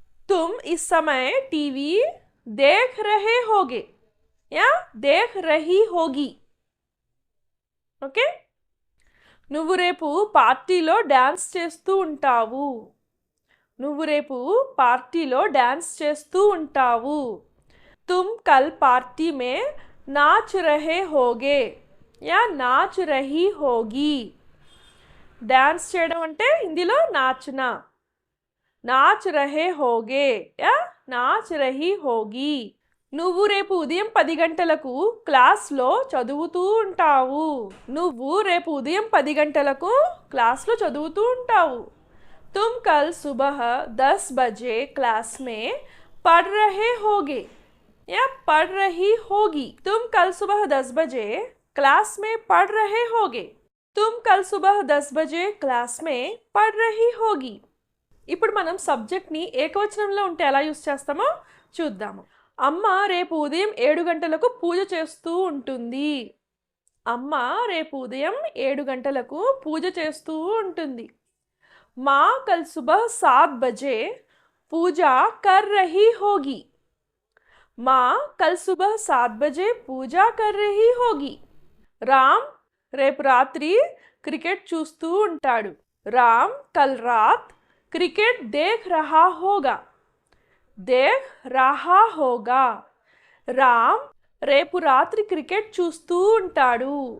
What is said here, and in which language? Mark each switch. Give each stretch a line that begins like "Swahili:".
Hindi: తుమ్ is సమయ TV Dekh రహే హోగే या देख रही होगी.
Telugu: ఓకే, నువ్వు రేపు పార్టీలో డ్యాన్స్ చేస్తూ ఉంటావు. నువ్వు రేపు పార్టీలో డ్యాన్స్ చేస్తూ ఉంటావు.
Hindi: तुम कल पार्टी में नाच रहे होगे या नाच रही होगी.
Telugu: డ్యాన్స్ చేయడం అంటే హిందీలో నాచనా.
Hindi: नाच रहे होगे या नाच रही होगी.
Telugu: నువ్వు రేపు ఉదయం 10 గంటలకు క్లాస్లో చదువుతూ ఉంటావు. నువ్వు రేపు ఉదయం 10 గంటలకు క్లాస్లో చదువుతూ ఉంటావు.
Hindi: तुम कल सुबह 10 बजे क्लास में पढ़ रहे होगे या पढ़ रही होगी. तुम कल सुबह 10 बजे क्लास में पढ़ रहे होगे. तुम कल सुबह 10 बजे क्लास में पढ़ रही होगी.
Telugu: ఇప్పుడు మనం సబ్జెక్ట్ని ఏకవచనంలో ఉంటే ఎలా యూస్ చేస్తామో చూద్దాము. అమ్మ రేపు ఉదయం 7 గంటలకు పూజ చేస్తూ ఉంటుంది. అమ్మ రేపు ఉదయం 7 గంటలకు పూజ చేస్తూ ఉంటుంది.
Hindi: माँ कल सुबह 7 बजे पूजा कर रही होगी. माँ कल सुबह 7 बजे पूजा कर रही होगी.
Telugu: राम రేపు రాత్రి క్రికెట్ చూస్తూ ఉంటాడు.
Hindi: రామ్ కల్ రాత్ క్రికెట్ దేఖ్ రహా హోగా. దేఖ్ రహా హోగా.
Telugu: రామ్ రేపు రాత్రి క్రికెట్ చూస్తూ ఉంటాడు.